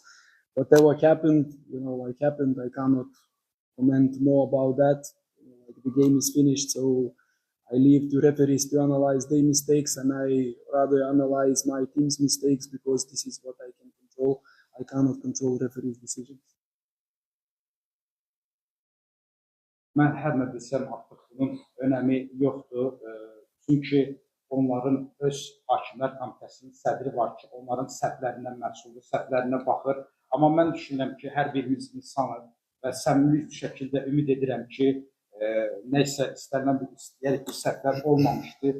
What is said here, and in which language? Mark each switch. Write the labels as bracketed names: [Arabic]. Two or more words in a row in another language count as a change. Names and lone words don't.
[English] Whatever happened, I cannot comment more about that. Like the game is finished, so I leave to referees to analyze their mistakes, and I rather analyze my team's mistakes because this is what I can control. I cannot control referees' decisions. [Azerbaijani] Mən hər nə desəm artıq bunun önəmi yoxdur. Çünki onların öz hakimlər komitəsinin sədri var ki, onların səhvlərindən məsuldur, səhvlərinə baxır. Amma mən düşünürəm ki, hər birimiz insanıq və səmimi şəkildə ümid edirəm ki, nəysə istənilən bir səhvlər olmamışdır.